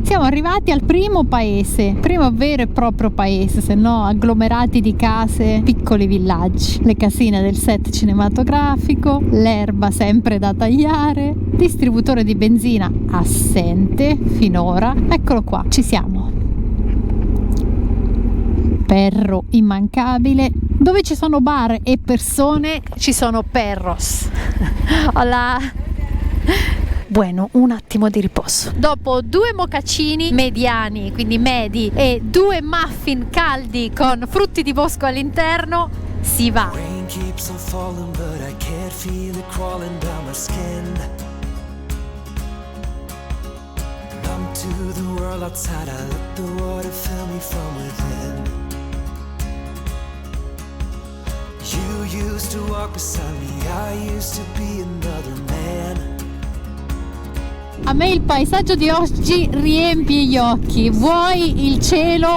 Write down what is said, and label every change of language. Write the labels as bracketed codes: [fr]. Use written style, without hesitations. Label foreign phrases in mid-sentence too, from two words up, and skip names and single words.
[it] Siamo arrivati al primo paese, primo vero e proprio paese, se no agglomerati di case, piccoli villaggi, le casine del set cinematografico, l'erba sempre da tagliare, distributore di benzina assente finora. Eccolo qua, ci siamo. Perro immancabile. Dove ci sono bar e persone ci sono perros. [es] Hola. Bueno, [it] un attimo di riposo. Dopo 2 mocaccini mediani, quindi medi, e 2 muffin caldi con frutti di bosco all'interno, si va. [en] Rain keeps on falling, but I can't feel it crawling down my skin. Numb to the world outside, I let the water fill me from within. You used to walk beside me, I used to be another man. [it] A me il paesaggio di oggi riempie gli occhi. Vuoi il cielo?